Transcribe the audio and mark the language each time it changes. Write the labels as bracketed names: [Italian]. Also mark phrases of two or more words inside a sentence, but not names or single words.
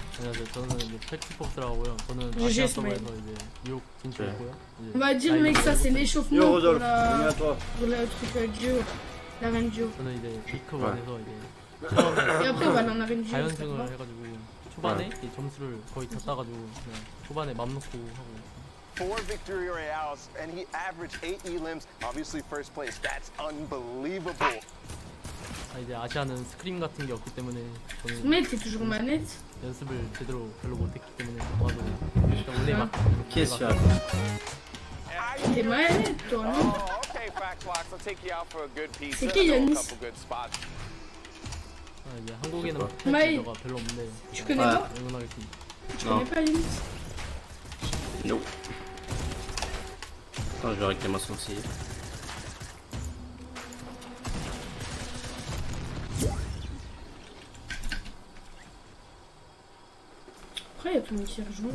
[French] On va dire mec ça c'est l'échauffement pour le truc duo, l'arène duo. Et après on va dans l'arène duo. [Korean] 초반에 이 점수를 거의 다 따가지고 초반에 맘 놓고 하고. [English] 4 victory royales and he averaged 8 elims. Obviously first place. That's unbelievable. [Korean] 이제 아시아는 스크림 같은 게 없기 때문에 저는 [French] manette, c'est toujours manette. [Korean] 연습을 제대로 별로 못했기 때문에 아마도 일단 원래 막 [French] Qu'est-ce T'es manette toi non? C'est qui Yanis? [Korean] 이제 한국에는 마이 별로 없는데. [French] Tu connais pas? [Korean] 응원하겠습니다. [French] Tu connais pas Yanis? Non. Attends, je vais arrêter ma sourcille. Après, il y a tout le monde qui rejoint.